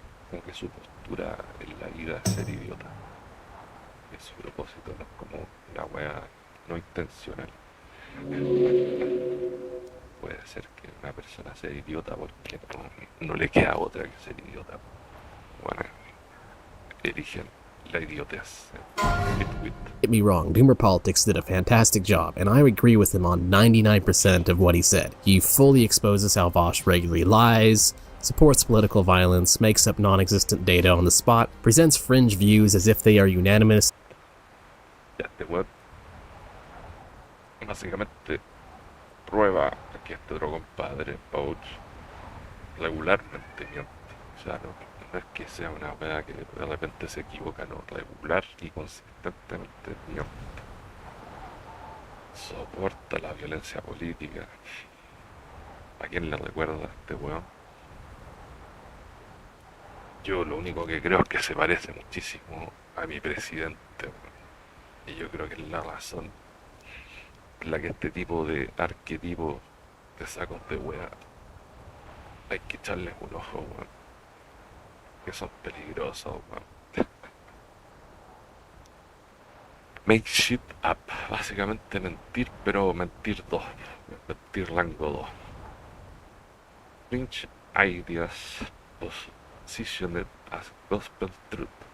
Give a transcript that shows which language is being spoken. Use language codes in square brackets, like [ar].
[es] Como que su postura en la vida es ser idiota. Que su propósito no es como una wea no intencional. Puede ser que una persona sea idiota porque no le queda otra que ser idiota. Bueno, eligen la idiotez. [en] get me wrong, Doomerpolitics did a fantastic job, and I agree with him on 99% of what he said. He fully exposes how Vaush regularly lies, supports political violence, makes up non-existent data on the spot, presents fringe views as if they are unanimous. [es] Ya, este web básicamente prueba que este otro compadre, Vaush, regularmente miente. O sea, no es que sea una wea que de repente se equivoca, no, regular y consistentemente miente. Soporta la violencia política. ¿A quién le recuerda a este weón? Yo lo único que creo es que se parece muchísimo a mi presidente, weón. Y yo creo que es la razón en la que este tipo de arquetipos de sacos de wea hay que echarles un ojo, weón. Que son peligrosos, weón. [en] Make shit up. [es] Básicamente mentir, pero mentir dos. Mentir rango 2. [en] Fringe ideas positioned as gospel truth.